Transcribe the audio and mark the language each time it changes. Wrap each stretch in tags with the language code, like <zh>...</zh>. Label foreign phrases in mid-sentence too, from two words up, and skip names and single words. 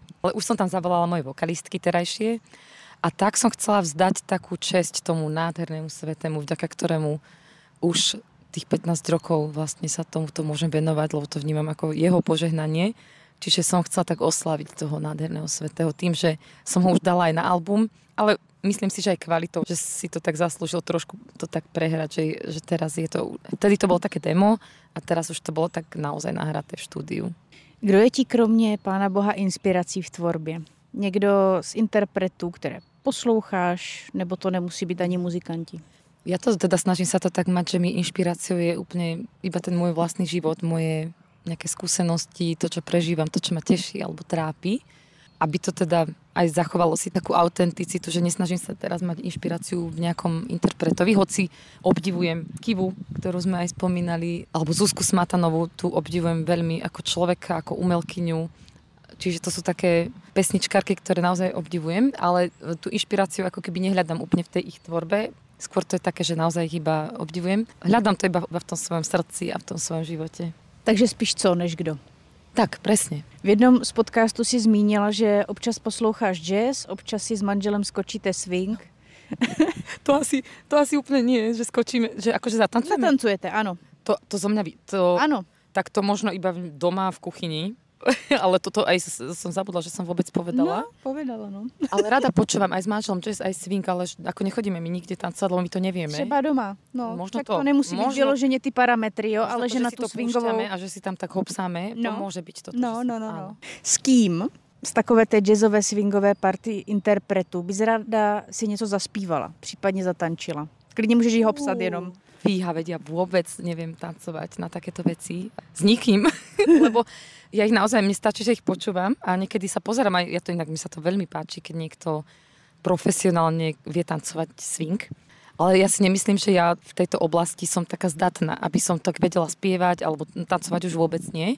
<sk>Ale už som tam zavolala moje vokalistky terajšie. A tak som chcela vzdať takú česť tomu nádhernému svetému, vďaka ktorému už tých 15 rokov vlastne sa tomuto môžem venovať, lebo to vnímam ako jeho požehnanie. Čiže som chcela tak oslaviť toho nádherného svätého tým, že som ho už dala aj na album, ale myslím si, že aj kvalitou, že si to tak zaslúžil trošku to tak prehrať, že teraz je to, vtedy to bolo také demo a teraz už to bolo tak naozaj nahraté v štúdiu.</sk> <cs>Kdo je ti kromě Pána Boha inspirací v tvorbě? Někdo z interpretů, které posloucháš, nebo to nemusí být ani muzikanti?</cs> <sk>Ja to teda snažím sa to tak mať, že mi inšpiráciou je úplne iba ten môj vlastný život, moje nejaké skúsenosti, to, čo prežívam, to, čo ma teší alebo trápi. Aby to teda aj zachovalo si takú autenticitu, že nesnažím sa teraz mať inšpiráciu v nejakom interpretovi, hoci obdivujem Kivu, ktorú sme aj spomínali, alebo Zuzku Smatanovú, tu obdivujem veľmi ako človeka, ako umelkyňu. Čiže to sú také pesničkárky, ktoré naozaj obdivujem, ale tú inšpiráciu ako keby nehľadám úplne v tej ich tvorbe. Skôr to je také, že naozaj ich iba obdivujem. Hľadám to iba v tom svojom srdci a v tom svojom živote.</sk> <cs>Takže spíš co než kdo?</cs> <sk>Tak, presne.</sk> <cs>V jednom z podcastu si zmínila, že občas posloucháš jazz, občas si s manželem skočíte swing.</cs> <sk>To asi úplne nie, že skočíme, že akože zatancujeme. Zatancujete, áno. To zo mňa... Áno. Tak to možno iba doma v kuchyni. Ale toto aj som zabudla, že som vôbec povedala. No, povedala, no. Ale rada počúvam aj s manželom jazz, aj swing, ale ako nechodíme my nikde tancovať, lebo my to nevieme.</sk> <cs>Třeba doma. No,</cs> <sk>možno to nemusí byť vyloženie ty parametry, jo, ale že na tú swingovou... A že si tam tak hopsáme, to môže byť toto. No.</sk> <cs>S kým z takové té jazzové swingové party interpretů bys ráda si něco zaspívala, případně zatančila? Klidně můžeš jí hopsat jenom.</cs> <sk>Fíha, veď ja vôbec neviem tancovať na takéto veci s nikým, lebo ja ich naozaj, mne stačí, že ich počúvam a niekedy sa pozerám, aj ja to inak, mi sa to veľmi páči, keď niekto profesionálne vie tancovať swing, ale ja si nemyslím, že ja v tejto oblasti som taká zdatná, aby som tak vedela spievať alebo tancovať už vôbec nie.</sk>